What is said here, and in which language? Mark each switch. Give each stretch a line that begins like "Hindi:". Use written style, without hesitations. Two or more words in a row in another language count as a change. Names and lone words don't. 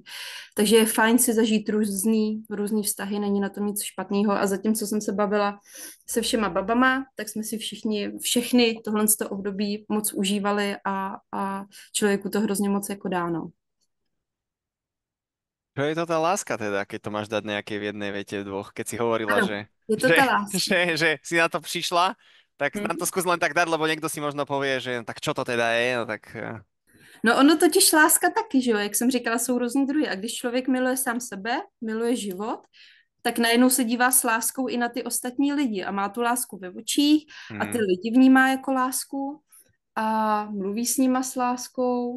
Czech: Takže je fajn si zažít různý vztahy, není na tom nic špatného a zatímco jsem se bavila se všema babama, tak jsme si všechny tohle období moc užívali a člověku to hrozně moc jako dáno.
Slovak: Čo je to tá láska teda, keď to máš dať nejakej v jednej vete, v dvoch, keď si hovorila,
Czech: Ano, je to
Slovak: že,
Czech: ta láska.
Slovak: že si na to prišla, tak nám to Hm? skús len tak dať, lebo niekto si možno povie, že tak čo to teda je,
Czech: no tak No ono totiž láska taky, že jo, jak jsem říkala, jsou různý druhy. A když člověk miluje sám sebe, miluje život, tak najednou se dívá s láskou i na ty ostatní lidi a má tu lásku ve očích a ty hmm, lidi vnímá jako lásku a mluví s nima s láskou,